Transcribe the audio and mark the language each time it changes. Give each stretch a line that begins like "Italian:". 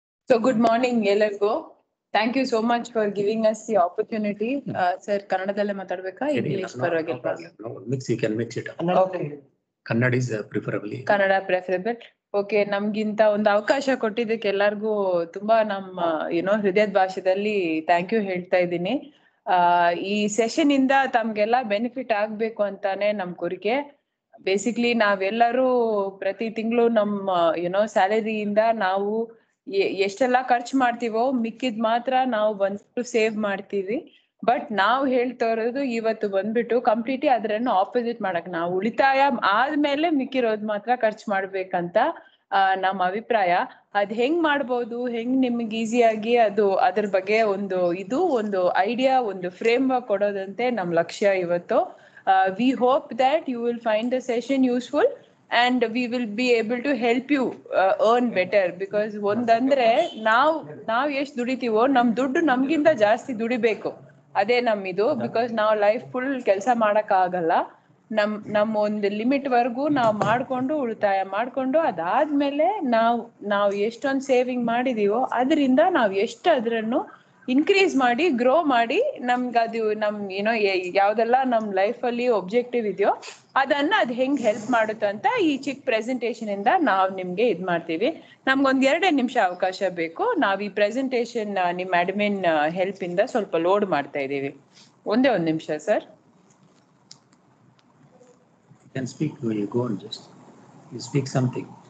English: So good morning,
Kannada: ಎಲ್ಲರಿಗೂ.
English: Thank you so much for giving us the opportunity.
Kannada: Sir, ಕನ್ನಡದಲ್ಲೇ ಮಾತಾಡ್ಬೇಕಾ English ಪರವಾಗಿಲ್ವಾ?
English: Mix, you can mix it. Okay. Kannada is preferably.
Kannada: Kannada ಪ್ರೆಫರಬಲ್. Okay, ನಮ್ಗಿಂತ ಒಂದು ಅವಕಾಶ ಕೊಟ್ಟಿದ್ದಕ್ಕೆ ಎಲ್ಲರಿಗೂ ತುಂಬಾ ನಮ್ಮ ಹೃದಯದ ಭಾಷೆದಲ್ಲಿ ಥ್ಯಾಂಕ್ ಯು ಹೇಳ್ತಾ ಇದ್ದೀನಿ. ಈ ಸೆಷನ್ ಇಂದ ತಮ್ಗೆಲ್ಲ ಬೆನಿಫಿಟ್ ಆಗ್ಬೇಕು ಅಂತಾನೆ ನಮ್ ಕೋರಿಕೆ. ಬೇಸಿಕ್ಲಿ ನಾವೆಲ್ಲರೂ ಪ್ರತಿ ತಿಂಗಳು ನಮ್ಮ ಸ್ಯಾಲರಿಯಿಂದ ನಾವು ಎಷ್ಟೆಲ್ಲ ಖರ್ಚು ಮಾಡ್ತೀವೋ ಮಿಕ್ಕಿದ್ ಮಾತ್ರ ನಾವು ಬಂದ್ಬಿಟ್ಟು ಸೇವ್ ಮಾಡ್ತೀವಿ. ಬಟ್ ನಾವು ಹೇಳ್ತಾ ಇರೋದು ಇವತ್ತು ಬಂದ್ಬಿಟ್ಟು ಕಂಪ್ಲೀಟ್ಲಿ ಅದರನ್ನು ಆಪೋಸಿಟ್ ಮಾಡಕ್, ನಾವು ಉಳಿತಾಯ ಆದ್ಮೇಲೆ ಮಿಕ್ಕಿರೋದ್ ಮಾತ್ರ ಖರ್ಚು ಮಾಡ್ಬೇಕಂತ ನಮ್ಮ ಅಭಿಪ್ರಾಯ. ಅದ್ ಹೆಂಗ್ ಮಾಡ್ಬೋದು, ಹೆಂಗ್ ನಿಮ್ಗೆ ಈಸಿಯಾಗಿ ಅದ್ರ ಬಗ್ಗೆ ಒಂದು ಐಡಿಯಾ, ಒಂದು ಫ್ರೇಮ್ ವರ್ಕ್ ಕೊಡೋದಂತೆ ನಮ್ ಲಕ್ಷ್ಯ ಇವತ್ತು.
English: We hope that you will find the session useful and we will be able to help you earn better, because
Kannada: ಒಂದಂದ್ರೆ ನಾವ್ ಎಷ್ಟ್ ದುಡಿತೀವೋ ನಮ್ ದುಡ್ಡು ನಮ್ಗಿಂತ ಜಾಸ್ತಿ ದುಡಿಬೇಕು, ಅದೇ ನಮ್ಮಿದು. ಬಿಕಾಸ್ ನಾವು ಲೈಫ್ ಫುಲ್ ಕೆಲಸ ಮಾಡಕ್ ಆಗಲ್ಲ. ನಮ್ಮ ಒಂದು ಲಿಮಿಟ್ ವರ್ಗೂ ನಾವ್ ಮಾಡ್ಕೊಂಡು ಉಳಿತಾಯ ಮಾಡ್ಕೊಂಡು ಅದಾದ್ಮೇಲೆ ನಾವ್ ಎಷ್ಟೊಂದ್ ಸೇವಿಂಗ್ ಮಾಡಿದೀವೋ ಅದರಿಂದ ನಾವ್ ಎಷ್ಟು ಅದ್ರನ್ನು ಇನ್ಕ್ರೀಸ್ ಮಾಡಿ ಗ್ರೋ ಮಾಡಿ ನಮ್ಗದು ಯಾವ್ದೆಲ್ಲ ನಮ್ ಲೈಫ್ ಅಲ್ಲಿ ಒಬ್ಜೆಕ್ಟಿವ್ ಇದೆಯೋ ಅದ್ ಹೆಂಗ್ ಹೆಲ್ಪ್ ಮಾಡುತ್ತೆ ಅಂತ ಈ ಚಿಕ್ಕ ಪ್ರೆಸೆಂಟೇಶನ್ ಇಂದ ನಾವ್ ನಿಮ್ಗೆ ಇದ್ ಮಾಡ್ತೀವಿ. ನಮ್ಗೊಂದ್ 2 ನಿಮಿಷ ಅವಕಾಶ ಬೇಕು. ನಾವ್ ಈ ಪ್ರೆಸೆಂಟೇಶನ್ ನಿಮ್ ಅಡ್ಮಿನ್ ಹೆಲ್ಪ್ ಇಂದ ಸ್ವಲ್ಪ ಲೋಡ್ ಮಾಡ್ತಾ ಇದೀವಿ. ಒಂದೇ ನಿಮಿಷ sir.
English: You can speak, you go on, just you speak something.